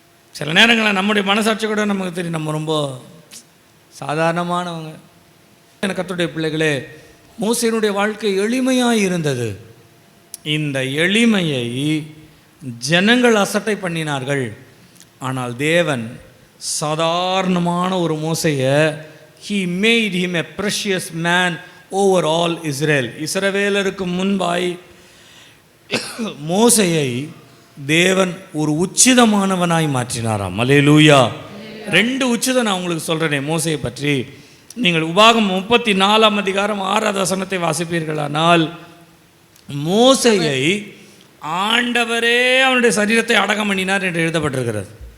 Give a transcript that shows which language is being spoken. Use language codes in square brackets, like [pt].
[ta] சில நேரங்களில் நம்முடைய மனசாட்சி கூட நமக்கு தெரியும், நம்ம ரொம்ப சாதாரணமானவங்க. கர்த்தருடைய பிள்ளைகளே, மோசேயினுடைய வாழ்க்கை எளிமையாக இருந்தது. இந்த எளிமையை ஜனங்கள் அசட்டை பண்ணினார்கள். ஆனால் தேவன் சாதாரணமான ஒரு மோசையை [en] he made him a precious man over all Israel. [ta] இஸ்ரவேலருக்கு முன்பாய் மோசையை தேவன் ஒரு உச்சிதமானவனாய் மாற்றினாராம். அல்லேலூயா. 2 உச்சிதம் நான் உங்களுக்கு சொல்கிறேனே மோசையை பற்றி. நீங்கள் உபாகமம் 34ஆம் அதிகாரம் 6வது வசனத்தை வாசிப்பீர்களானால், மோசையை ஆண்டவரே அவனுடைய சரீரத்தை அடக்கம் பண்ணினார் என்று எழுதப்பட்டிருக்கிறது.